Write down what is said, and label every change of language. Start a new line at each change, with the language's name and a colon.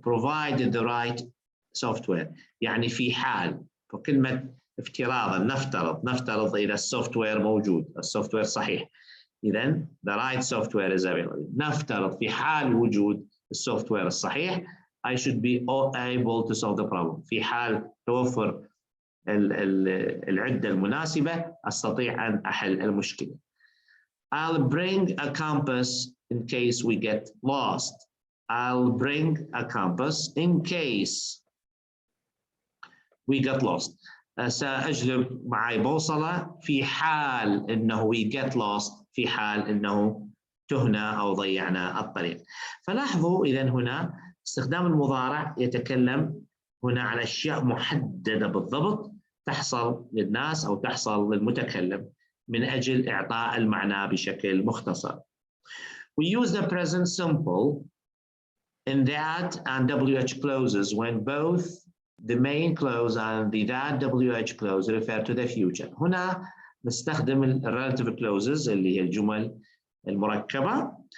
English: Provided the right software
Arabic: يعني في حال، فكلمة افتراضا نفترض إذا السوفت وير موجود، السوفت وير صحيح، إذن
English: the right software is available.
Arabic: نفترض في حال وجود السوفت وير الصحيح
English: I should be able to solve the problem.
Arabic: في حال توفر العدة المناسبة أستطيع أن أحل المشكلة.
English: I'll bring a compass in case we get lost. I'll bring a compass in case we get lost.
Arabic: سأجلب معي بوصلة في حال إنه
English: we get lost،
Arabic: في حال إنه تهنا أو ضيعنا الطريق. فلاحظوا إذن هنا استخدام المضارع يتكلم هنا على أشياء محددة بالضبط تحصل للناس أو تحصل للمتكلم من أجل إعطاء المعنى بشكل مختصر.
English: We use the present simple in that and WH clauses when both the main clause and the that WH clause refer to the future.
Arabic: هنا نستخدم relative clauses اللي هي الجمل المركبة.